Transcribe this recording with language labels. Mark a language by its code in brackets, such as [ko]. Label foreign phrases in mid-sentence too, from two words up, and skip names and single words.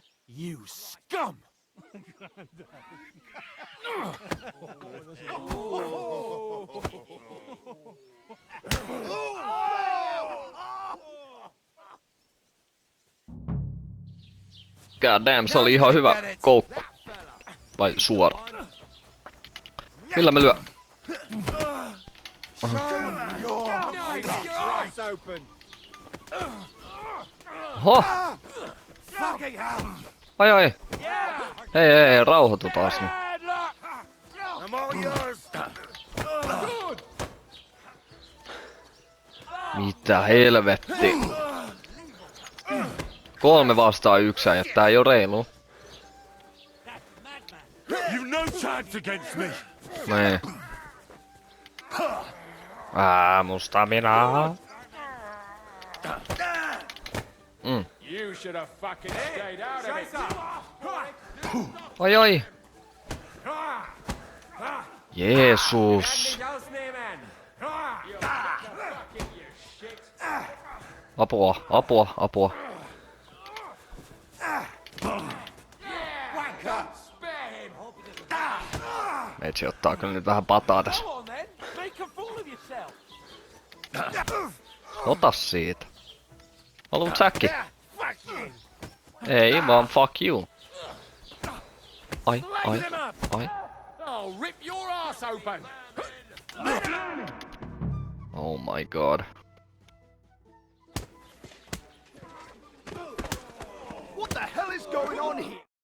[en] You scum! God damn, [fi] se oli ihan hyvä koukku. Vai suora? Millä me lyö? Oho! Ai ai! Hei, rauhoitu taas nyt. Mitä helvetti? 3 vastaan 1 ja tää ei oo reilu. [en] chance against me. [fi] Nee. Mun stamina. [en] You should have fucking stayed out of it. [fi] Oi oi. Jeesus. Apua, apua, apua. Meitsi ottaa kyllä nyt vähän pataa tässä. Ota siitä. Haluut säkki? Ei vaan [en] fuck you. [fi] Ai, ai, ai. [en] I'll rip your ass open. Oh my god. What the hell is going on here?